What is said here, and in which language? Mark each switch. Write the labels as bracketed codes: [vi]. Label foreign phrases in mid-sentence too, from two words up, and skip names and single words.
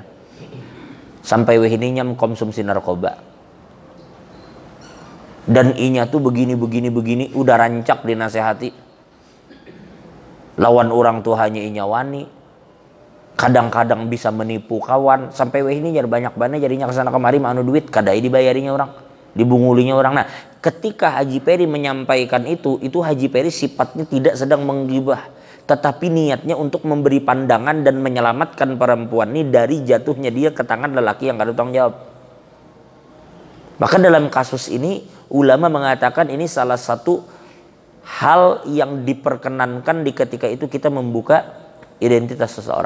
[bjn] Sampai wehininya mengkonsumsi narkoba. Dan inya tuh begini, udah rancak dinasehati. Lawan orang tuh hanya inya wani. Kadang-kadang bisa menipu kawan. Sampai ini jar banyak banget jadinya kesana kemari manu duit. Kadai dibayarinya orang. Dibungulinya orang. [id] Nah, ketika Haji Peri menyampaikan itu Haji Peri sifatnya tidak sedang menggibah. Tetapi niatnya untuk memberi pandangan dan menyelamatkan perempuan ini dari jatuhnya dia ke tangan lelaki yang gak ada tanggung jawab. Maka dalam kasus ini ulama mengatakan ini salah satu hal yang diperkenankan di ketika itu kita membuka identitas seseorang.